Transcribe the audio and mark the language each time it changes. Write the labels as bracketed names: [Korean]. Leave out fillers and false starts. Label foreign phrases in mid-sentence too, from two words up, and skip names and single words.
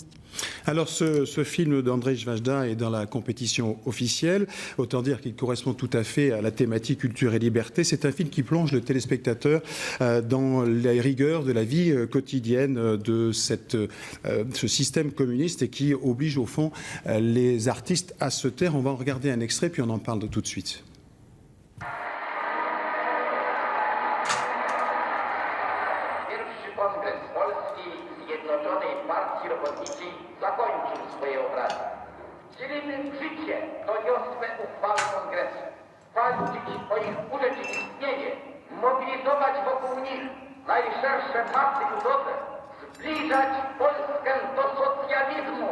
[French] Alors ce film d'Andrzej Wajda est dans la compétition officielle, autant dire qu'il correspond tout à fait à la thématique culture et liberté. C'est un film qui plonge le téléspectateur dans les rigueurs de la vie quotidienne de ce système communiste et qui oblige au fond les artistes à se taire. On va en regarder un extrait puis on en parle tout de suite. [Polish] Zakończył swoje obrady. Wcielimy w życie doniosłe uchwały Kongresu, walczyć o ich urzeczywistnienie, mobilizować wokół nich najszersze masy ludowe, zbliżać Polskę do socjalizmu.